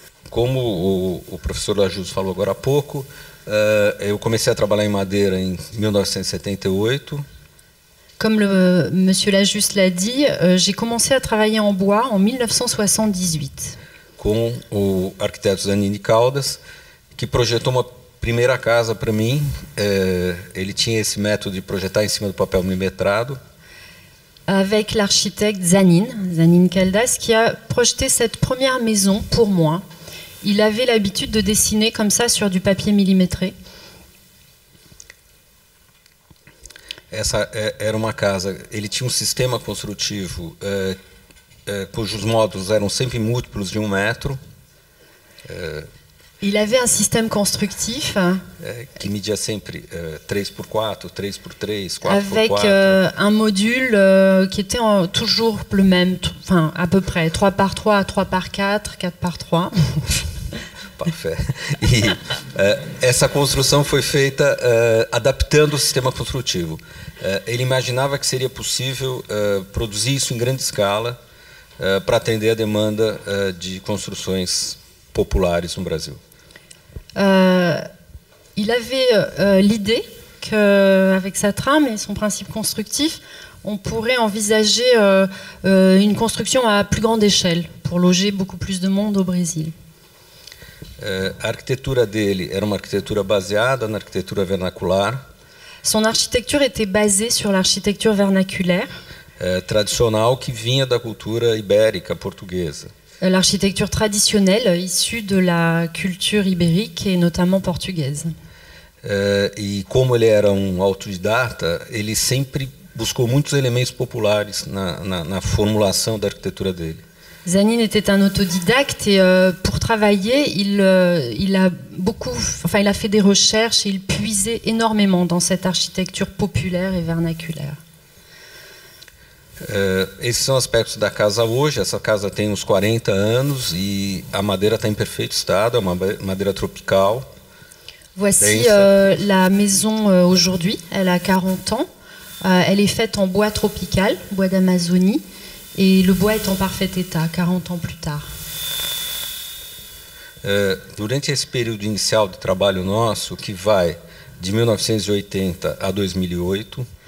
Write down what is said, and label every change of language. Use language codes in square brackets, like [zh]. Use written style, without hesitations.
[pt] Como o professor Lajus falou agora há pouco, eu comecei a trabalhar em madeira em 1978. [fr] Comme monsieur Lajus l'a dit, j'ai commencé à travailler en bois en 1978. [pt] Com o arquiteto Zanini Caldas, que projetou uma primeira casa para mim, ele tinha esse método de projetar em cima do papel milimetrado. [fr] Avec l'architecte Zanin Caldas, qui a projeté cette première maison pour moi. Il avait l'habitude de dessiner comme ça sur du papier millimétré. [pt] Essa era uma casa, ele tinha um sistema construtivo cujos módulos eram sempre múltiplos de 1 metro. [fr] Il avait un système constructif [pt] que media sempre 3x4, 3x3, 4x4. [fr] avec un module qui était toujours le même, enfin à peu près 3x3, 3x4, 4x3. Parfait. [pt] E essa construção foi feita adaptando o sistema construtivo. Ele imaginava que seria possível produzir isso em grande escala para atender a demanda de construções populares no Brasil. [fr] Il avait l'idée qu'avec sa trame et son principe constructif, on pourrait envisager une construction à plus grande échelle pour loger beaucoup plus de monde au Brésil. [pt] A arquitetura dele era uma arquitetura baseada na arquitetura vernacular. [fr] Son architecture était basée sur l'architecture vernaculaire. [pt] Tradicional que vinha da cultura ibérica portuguesa. [fr] L'architecture traditionnelle issue de la culture ibérique et notamment portugaise. [pt] E como ele era um autodidata, ele sempre buscou muitos elementos populares na formulação da arquitetura dele. [fr] Zanin était un autodidacte et pour travailler, il a fait des recherches et il puisait énormément dans cette architecture populaire et vernaculaire. [pt] Esses são aspectos da casa hoje. Essa casa tem uns 40 anos e a madeira está em perfeito estado, é uma madeira tropical. [fr] Voici la maison aujourd'hui, elle a 40 ans. Elle est faite en bois tropical, bois d'Amazonie, et le bois est en parfait état, 40 ans plus tard. [pt] Durante esse período inicial de trabalho nosso, que vai de 1980 a 2008,